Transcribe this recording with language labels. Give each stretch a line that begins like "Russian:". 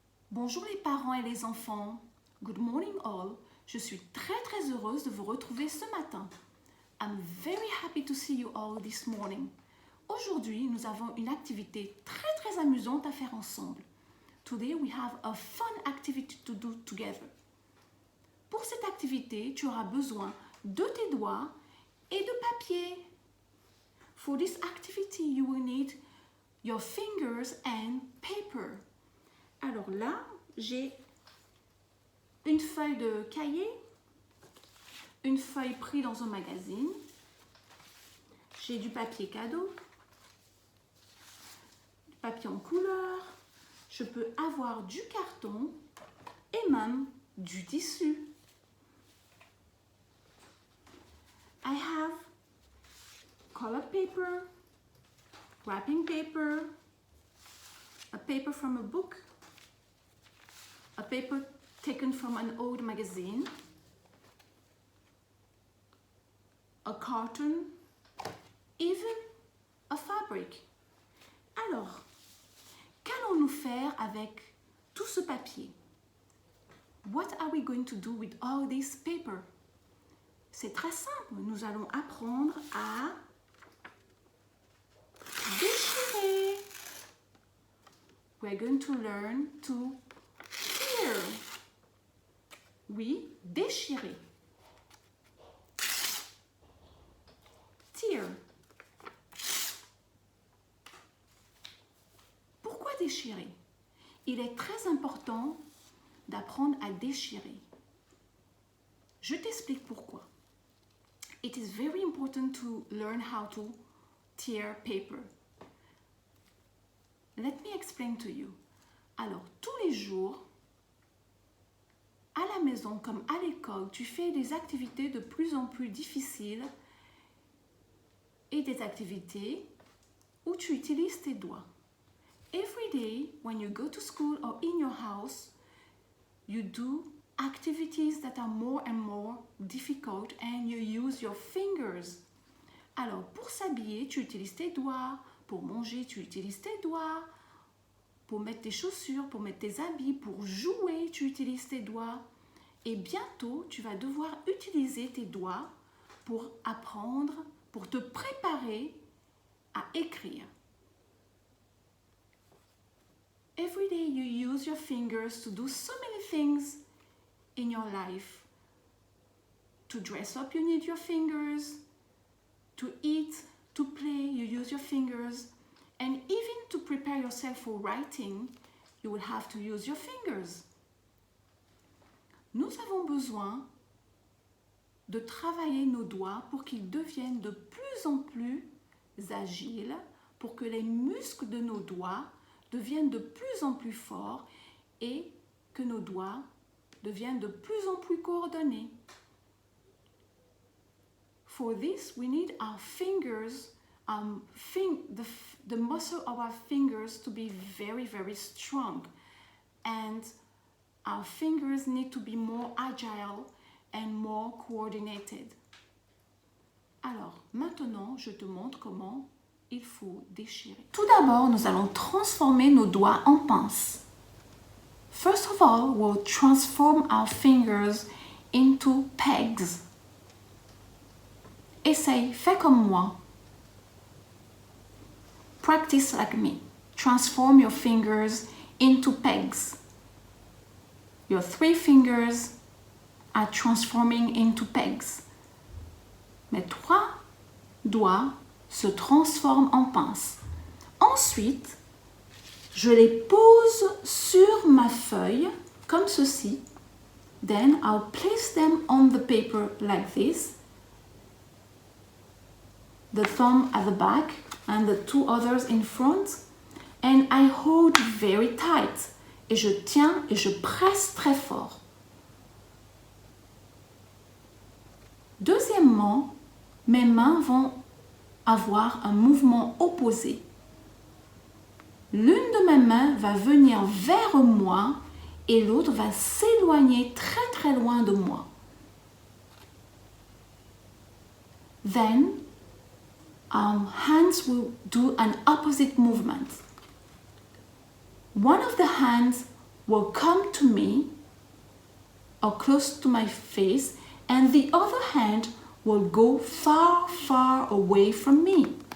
French: Bonjour les parents et les enfants.
English: Good morning all.
French: Je suis très heureuse de vous retrouver ce matin.
English: I'm very happy to see you all this morning.
French: Aujourd'hui, nous avons une activité très amusante à faire ensemble.
English: Today we have a fun activity to do together.
French: Pour cette activité, tu auras besoin de tes doigts et de papier.
English: For this activity, you will need your fingers and paper.
French: Alors là, j'ai une feuille de cahier, une feuille prise dans un magazine, j'ai du papier cadeau, du papier en couleur, je peux avoir du carton et même du tissu.
English: I have colored paper, wrapping paper, a paper from a book, a paper taken from an old magazine, a carton, even a fabric.
French: Alors, qu'allons-nous faire avec tout ce papier?
English: What are we going to do with all this paper?
French: C'est très simple, nous allons apprendre à déchirer.
English: We're going to learn to tear.
French: Oui, déchirer.
English: Tear.
French: Pourquoi déchirer? Il est très important d'apprendre à déchirer. Je t'explique pourquoi.
English: It is very important to learn how to tear paper. Let me explain to you.
French: Alors, tous les jours, à la maison comme à l'école, tu fais des activités de plus en plus difficiles et des activités où tu utilises tes doigts.
English: Every day, when you go to school or in your house, you do activities that are more and more difficult and you use your fingers.
French: Alors, pour s'habiller, tu utilises tes doigts. Pour manger, tu utilises tes doigts. Pour mettre tes chaussures, pour mettre tes habits, pour jouer, tu utilises tes doigts. Et bientôt, tu vas devoir utiliser tes doigts pour apprendre, pour te préparer à écrire.
English: Every day you use your fingers to do so many things in your life. To dress up, you need your fingers. To eat, to play, you use your fingers. And even to prepare yourself for writing, you will have to use your fingers.
French: Nous avons besoin de travailler nos doigts pour qu'ils deviennent de plus en plus agiles, pour que les muscles de nos doigts deviennent de plus en plus forts et que nos doigts deviennent de plus en plus coordonnés.
English: For this, we need our fingers, the muscle of our fingers to be very strong. And our fingers need to be more agile and more coordinated.
French: Alors, maintenant, je te montre comment il faut déchirer. Tout d'abord, nous allons transformer nos doigts en pinces.
English: First of all, we'll transform our fingers into pegs.
French: Essaye, fais comme moi.
English: Practice like me. Transform your fingers into pegs. Your 3 fingers are transforming into pegs.
French: Mes 3 doigts se transforment en pinces. Ensuite, je les pose sur ma feuille comme ceci.
English: Then I'll place them on the paper like this. The thumb at the back and the 2 others in front. And I hold very tight.
French: Et je tiens et je presse très fort. Deuxièmement, mes mains vont avoir un mouvement opposé. L'une de mes mains va venir vers moi et l'autre va s'éloigner très loin de moi.
English: Then, hands will do an opposite movement. One of the hands will come to me or close to my face, and the other hand will go far, far away from me.